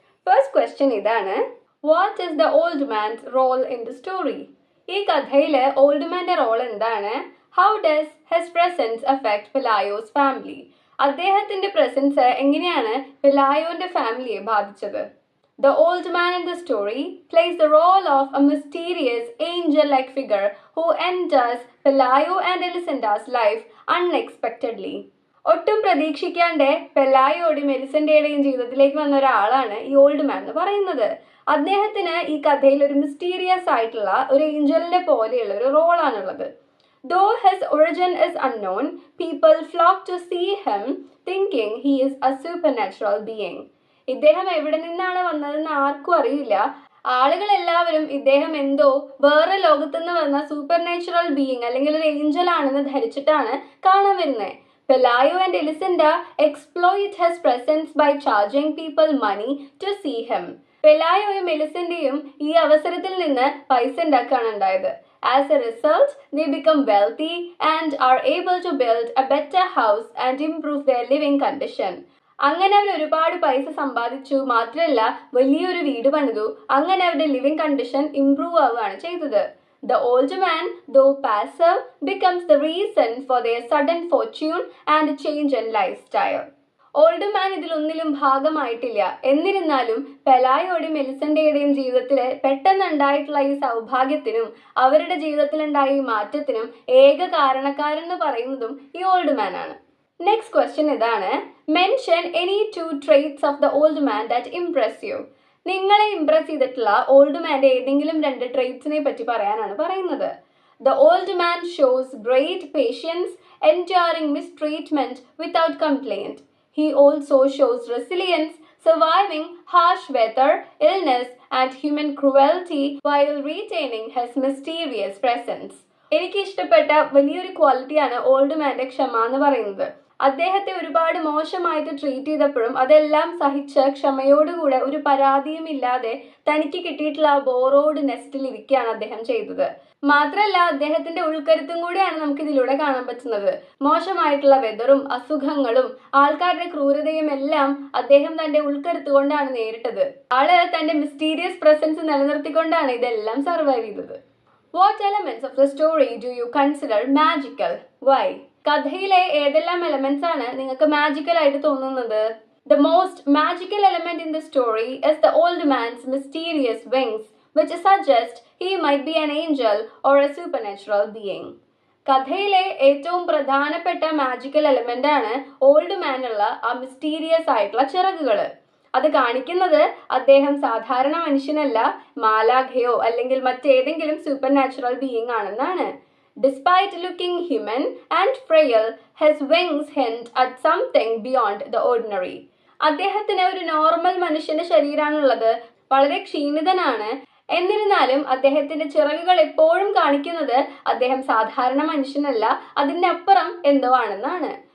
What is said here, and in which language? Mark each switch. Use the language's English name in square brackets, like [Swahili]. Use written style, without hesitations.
[English] first question [Malayalam] ഇതാണ്: [English] What is the old man's role in the story? [Malayalam] ഈ കഥയിൽ old മാൻ്റെ role എന്താണ്? [English] How does his presence affect Pelayo's family? [Malayalam] അദ്ദേഹത്തിന്റെ presence എങ്ങനെയാണ് പെലായോന്റെ ഫാമിലിയെ ബാധിച്ചത്? [English] The old man in the story plays the role of a mysterious angel-like figure who enters Pelayo and Elisinda's life unexpectedly. [Malayalam] ഒട്ടും പ്രതീക്ഷിക്കാണ്ട് പെലായോടും എലിസന്റയുടെയും ജീവിതത്തിലേക്ക് വന്ന ഒരാളാണ് ഈ ഓൾഡ് മാൻ എന്ന് പറയുന്നത്. അദ്ദേഹത്തിന് ഈ കഥയിൽ ഒരു മിസ്റ്റീരിയസ് ആയിട്ടുള്ള ഒരു ഏഞ്ചലിനെ പോലെയുള്ള ഒരു റോളാണുള്ളത്. [English] Though his origin is unknown, people flock to see him thinking he is a supernatural being. [Malayalam] ഇദ്ദേഹം എവിടെ നിന്നാണ് വന്നതെന്ന് ആർക്കും അറിയില്ല. ആളുകൾ എല്ലാവരും ഇദ്ദേഹം എന്തോ വേറെ ലോകത്തുനിന്ന് വന്ന സൂപ്പർ നാച്ചുറൽ ബീയിങ് അല്ലെങ്കിൽ ഒരു ഏഞ്ചൽ ആണെന്ന് ധരിച്ചിട്ടാണ് കാണാൻ വരുന്നത്. [English] Pelayo and Elisinda exploit his presence by charging people money to see him. [Malayalam] പെലായോയും എലിസന്റയും ഈ അവസരത്തിൽ നിന്ന് പൈസ ഉണ്ടാക്കാണ് ഉണ്ടായത്. [English] As a result, they become wealthy and are able to build a better house and improve their living condition. [Malayalam] അങ്ങനെ അവർ ഒരുപാട് പൈസ സമ്പാദിച്ചു, മാത്രമല്ല വലിയൊരു വീട് പണിതു. അങ്ങനെ അവരുടെ ലിവിംഗ് കണ്ടീഷൻ ഇംപ്രൂവ് ആവുകയാണ് ചെയ്തത്. [English] The old man, though passive, becomes the reason for their sudden fortune and change in lifestyle. [Malayalam] Old man ഇതിലൊന്നിലും ഭാഗമായിട്ടില്ല. എന്നിരുന്നാലും പെലായോടെയും എലിസന്റയുടെയും ജീവിതത്തിൽ പെട്ടെന്നുണ്ടായിട്ടുള്ള ഈ സൗഭാഗ്യത്തിനും അവരുടെ ജീവിതത്തിലുണ്ടായ ഈ മാറ്റത്തിനും ഏക കാരണക്കാരൻ എന്ന് പറയുന്നതും ഈ ഓൾഡ് മാൻ ആണ്. [English] next question [Malayalam] ഇതാണ്: [English] Mention any 2 traits of the old man that impress you. [Malayalam] നിങ്ങളെ ഇംപ്രസ് ചെയ്തിട്ടുള്ള ഓൾഡ് മാൻ്റെ ഏതെങ്കിലും 2 ട്രെയ്റ്റ്സിനെ പറ്റി പറയാനാണ് പറയുന്നത്. [English] The old man shows great patience, enduring mistreatment without complaint. He also shows resilience, surviving harsh weather, illness, and human cruelty while retaining his mysterious presence. [Malayalam] എനിക്ക് ഇഷ്ടപ്പെട്ട വലിയൊരു ക്വാളിറ്റിയാണ് ഓൾഡ് മാൻ്റെ ക്ഷമ എന്ന് പറയുന്നത്. അദ്ദേഹത്തെ ഒരുപാട് മോശമായിട്ട് ട്രീറ്റ് ചെയ്തപ്പോഴും അതെല്ലാം സഹിച്ച് ക്ഷമയോടുകൂടെ ഒരു പരാതിയും ഇല്ലാതെ തനിക്ക് കിട്ടിയിട്ടുള്ള ആ ബോറോഡ് നെസ്റ്റിൽ ഇരിക്കുകയാണ് അദ്ദേഹം ചെയ്തത്. മാത്രമല്ല അദ്ദേഹത്തിന്റെ ഉൾക്കരുത്തും കൂടിയാണ് നമുക്ക് ഇതിലൂടെ കാണാൻ പറ്റുന്നത്. മോശമായിട്ടുള്ള വെതറും അസുഖങ്ങളും ആൾക്കാരുടെ ക്രൂരതയും എല്ലാം അദ്ദേഹം തന്റെ ഉൾക്കരുത്ത് കൊണ്ടാണ് നേരിട്ടത്. ആള് തന്റെ മിസ്റ്റീരിയസ് പ്രസൻസ് നിലനിർത്തിക്കൊണ്ടാണ് ഇതെല്ലാം സർവൈവ് ചെയ്തത്. [English] What elements of the story do you consider magical? Why? [Malayalam] കഥയിലെ ഏതെല്ലാം എലമെന്റ്സ് ആണ് നിങ്ങൾക്ക് മാജിക്കൽ ആയിട്ട് തോന്നുന്നത്? [English] The most magical element in the story is the old man's mysterious wings, which suggest he might be an angel or a supernatural being. [Malayalam] കഥയിലെ ഏറ്റവും പ്രധാനപ്പെട്ട magical element ആണ് ഓൾഡ് മാനുള്ള ആ മിസ്റ്റീരിയസ് ആയിട്ടുള്ള ചിറകുകൾ. അത് കാണിക്കുന്നത് അദ്ദേഹം സാധാരണ മനുഷ്യനല്ല, മാലാഖയോ അല്ലെങ്കിൽ മറ്റേതെങ്കിലും സൂപ്പർ നാച്ചുറൽ ബീയിങ് ആണെന്നാണ്. [English] Despite looking human and frail, his wings hint at something beyond the ordinary. [Malayalam] അദ്ദേഹത്തിന് ഒരു നോർമൽ മനുഷ്യന്റെ ശരീരമാണുള്ളത്, വളരെ ക്ഷീണിതനാണ്. എന്നിരുന്നാലും അദ്ദേഹത്തിന്റെ ചിറകുകൾ എപ്പോഴും കാണിക്കുന്നത് അദ്ദേഹം സാധാരണ മനുഷ്യനല്ല, അതിന്റെ അപ്പുറം എന്തോ ആണെന്നാണ്.